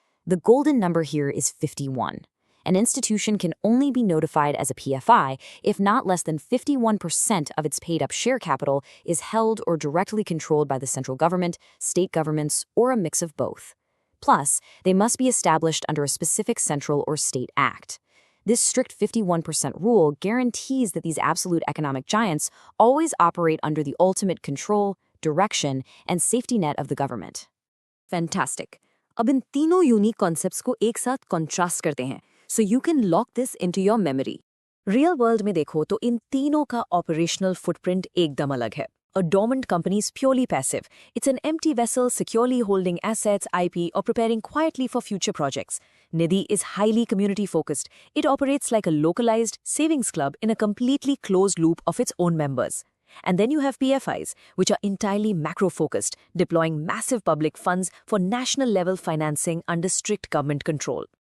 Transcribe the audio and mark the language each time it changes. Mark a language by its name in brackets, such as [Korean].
[English] The golden number here is 51. An institution can only be notified as a PFI if not less than 51% of its paid-up share capital is held or directly controlled by the central government, state governments, or a mix of both. Plus, they must be established under a specific central or state act. This strict 51% rule guarantees that these absolute economic giants always operate under the ultimate control, direction, and safety net of the government. Fantastic. [Hindi] अब इन तीनों [English] unique concepts [Hindi] को एक साथ [English] contrast [Hindi] करते हैं, [English] so you can lock this into your memory. Real world [Hindi] में देखो तो इन तीनों का [English] operational footprint [Hindi] एकदम अलग है. [English] A dormant company is purely passive. It's an empty vessel securely holding assets, IP, or preparing quietly for future projects. Nidhi is highly community-focused. It operates like a localized savings club in a completely closed loop of its own members. And then you have PFIs, which are entirely macro-focused, deploying massive public funds for national-level financing under strict government control.